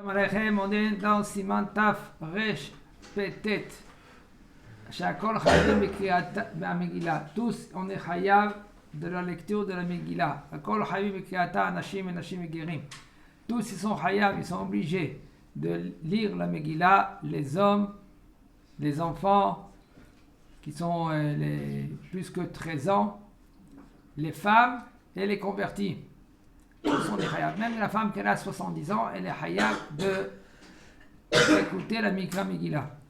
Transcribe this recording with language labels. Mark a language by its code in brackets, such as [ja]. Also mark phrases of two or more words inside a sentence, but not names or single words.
[fr] Alechem, on est dans Siman Taf Resh Petet. [he] שהכל חייבים בקריאת מגילה. [fr] Tous, on est Chayav de la lecture de la Megillah. [he] הכל חייבים בקריאתה אנשים et נשים et גרים. [fr] Tous, ils sont Chayav, ils sont obligés de lire la Megillah, les hommes, les enfants qui sont plus que 13 ans, les femmes et les convertis. Ce sont des Chayav. Même la femme qui a 70 ans, elle est Chayav d'écouter la [he] מקרא מגילה.